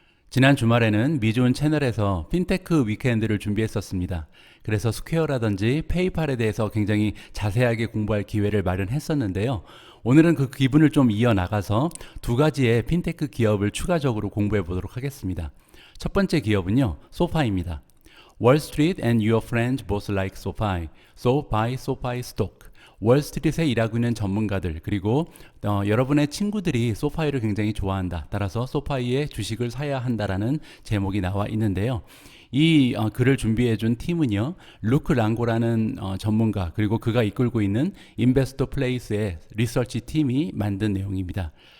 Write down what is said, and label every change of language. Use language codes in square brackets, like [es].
[ko] 지난 주말에는 미주온 채널에서 핀테크 위크엔드를 준비했었습니다. 그래서 스퀘어라든지 페이팔에 대해서 굉장히 자세하게 공부할 기회를 마련했었는데요. 오늘은 그 기분을 좀 이어나가서 2가지의 핀테크 기업을 추가적으로 공부해 보도록 하겠습니다. 첫 번째 기업은요, 소파이입니다. [en] Wall Street and your friends both like SoFi. So buy SoFi stock. [ko] 월스트리트에 일하고 있는 전문가들, 그리고 여러분의 친구들이 소파이를 굉장히 좋아한다. 따라서 소파이의 주식을 사야 한다라는 제목이 나와 있는데요. 이 글을 준비해 준 팀은요, 루크 랑고라는 전문가, 그리고 그가 이끌고 있는 인베스터 플레이스의 리서치 팀이 만든 내용입니다.